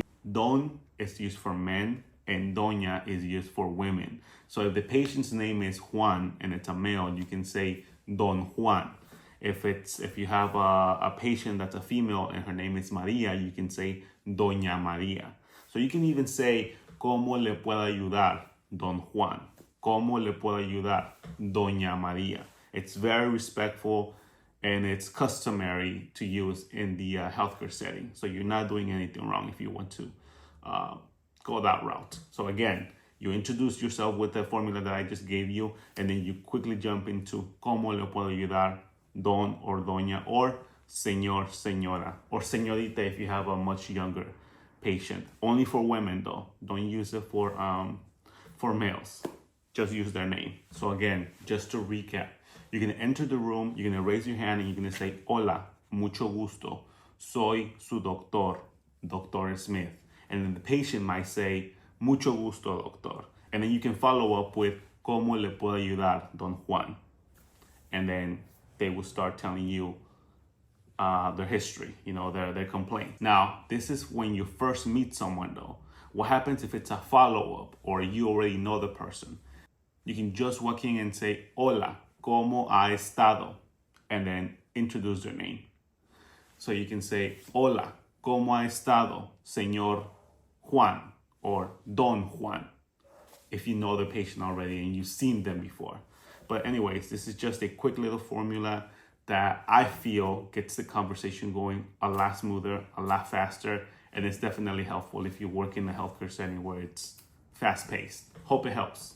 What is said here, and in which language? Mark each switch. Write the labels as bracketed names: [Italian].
[English] Don is used for men and doña is used for women. So if the patient's name is Juan and it's a male, you can say Don Juan. If you have a patient that's a female and her name is Maria, you can say Doña Maria. So you can even say, [Spanish] ¿Cómo le puedo ayudar, Don Juan? ¿Cómo le puedo ayudar, Doña Maria? [English] It's very respectful and it's customary to use in the healthcare setting. So you're not doing anything wrong if you want to go that route. So again, you introduce yourself with the formula that I just gave you, and then you quickly jump into [Spanish] ¿Cómo le puedo ayudar, [English] Don or Doña, or Señor, Señora, or Señorita if you have a much younger patient. Only for women though. Don't use it for males. Just use their name. So again, just to recap, you're going to enter the room, you're going to raise your hand, and you're going to say, [Spanish] hola, mucho gusto, soy su doctor, [English] Dr. Smith. And then the patient might say, [Spanish] mucho gusto, doctor. [English] And then you can follow up with, [Spanish] ¿Cómo le puedo ayudar, [English] Don Juan? And then they will start telling you their history, their complaint. Now, this is when you first meet someone though. What happens if it's a follow-up or you already know the person? You can just walk in and say, [Spanish] hola, ¿cómo ha estado? [English] And then introduce their name. So you can say, [Spanish] hola, ¿cómo ha estado, señor Juan? [English] Or Don Juan, if you know the patient already and you've seen them before. But anyways, this is just a quick little formula that I feel gets the conversation going a lot smoother, a lot faster, and it's definitely helpful if you work in a healthcare setting where it's fast-paced. Hope it helps.